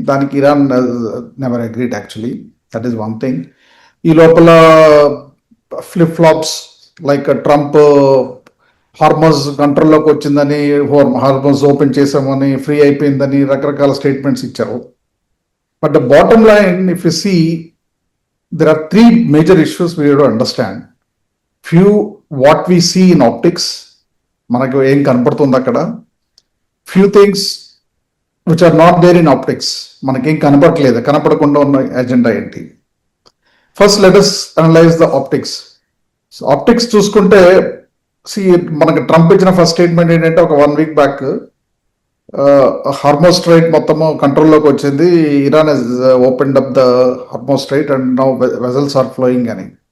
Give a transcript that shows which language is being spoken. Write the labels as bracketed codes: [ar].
[en] దానికి Iran never agreed actually. That is one thing. [te] ఈ లోపల flip flops like Trump Hormuz కంట్రోల్లోకి వచ్చిందని, హార్మోజ్ ఓపెన్ చేసామని, ఫ్రీ అయిపోయిందని రకరకాల స్టేట్మెంట్స్ ఇచ్చారు. [en] But the bottom line, if you see, there are three major issues we have to understand. Few, what we see in optics, [te] మనకు ఏం కనపడుతుంది అక్కడ. [en] Few things which are not there in optics, [te] మనకేం కనపడలేదు, కనపడకుండా ఉన్న agenda ఏంటి. [en] First let us analyse the optics. Optics [te] చూసుకుంటే మనకి ట్రంప్ ఇచ్చిన [en] first statement ఏంటంటే, ఒక 1 week back [te] హార్మోస్ స్ట్రైట్ మొత్తము కంట్రోల్లోకి వచ్చింది, [en] Iran has opened up the Hormuz strait and now vessels are flowing అని.